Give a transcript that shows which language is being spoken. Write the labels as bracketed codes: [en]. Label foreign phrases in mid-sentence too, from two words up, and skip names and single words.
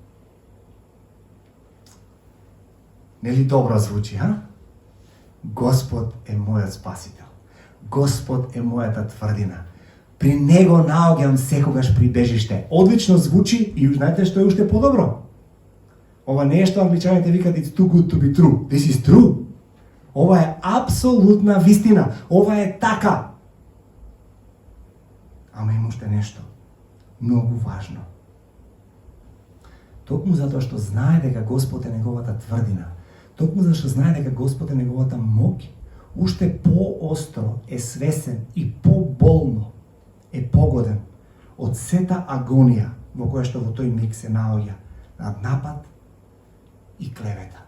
[mk] Нели добро звучи, а? Господ е мојот спасител. Господ е мојата тврдина. При него наоѓам секогаш прибежиште. Одлично звучи и знаете што е уште подобро? Ова не е што англичаните викаат [en] it's too good to be true. This is true. [mk] Ова е апсолутна вистина. Ова е така. Ама има уште нешто многу важно. Токму затоа што знае дека Господ е неговата тврдина, токму зашто знае дека Господ е неговата моќ, уште поостро е свесен и поболно е погоден од сета агонија во која што во тој миг се наоѓа над напад и клевета.